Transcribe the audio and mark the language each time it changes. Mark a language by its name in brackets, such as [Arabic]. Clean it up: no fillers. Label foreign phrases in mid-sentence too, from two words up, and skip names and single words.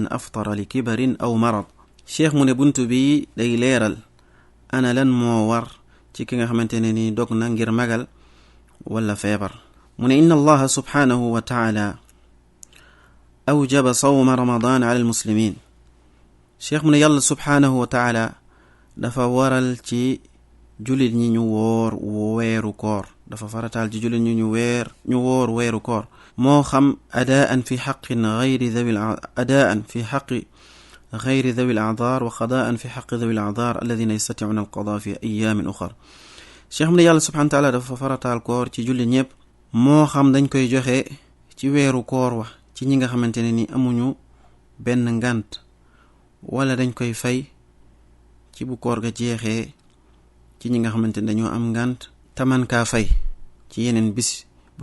[Wolof] aftara li kibarin aw marad cheikh mu ne buntu bi day leeral ana lan moo war ci ki nga xamante ne ni dog na ngir magal wala feebar mu ne [Arabic] إن الله سبحانه وتعالى أوجب صوم رمضان على المسلمين [Wolof] cheikh mu ne yàlla [Arabic] سبحانه وتعالى [Wolof] dafa waral ci jullit ñi ñu woor weeru koor dafa farataal ci jullit ñi ñu woor weeru koor moo xam [Arabic] أداء في حق ذوي الأعذار وقضاء في حق ذوي الأعذار الذين يستطيعون القضاء في أيام أخرى [Wolof] cheikh mu ne yàlla [Arabic] سبحانه وتعالى [Wolof] dafa farataal koor ci jullit ñëpp moo xam dañ koy joxe ci weeru koor wa ci ñi nga xamante ne ni amuñu benn ngànt wala dañ koy fay ci bu koor ga jeexee ci ñi nga xamante ne dañoo am ngànt taman kaa fay ci yeneen bis bu